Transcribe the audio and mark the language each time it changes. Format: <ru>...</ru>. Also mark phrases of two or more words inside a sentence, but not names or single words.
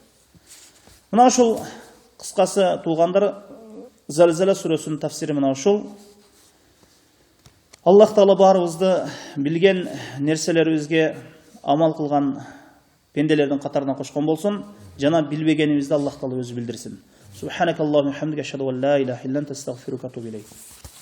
<ky>Мына ушул кыскасы туугандар, Залзала сүрөсүнүн тафсири мына ушул. Аллах Таала баарыбызды билген нерселерибизге амал кылган пенделердин катарына кошкон болсун, жана билбегенибизди Аллах Таала өзү билдирсин.</ky> <ar>سبحانك اللهم وبحمدك أشهد أن لا إله إلا أنت أستغفرك وأتوب إليك.</ar>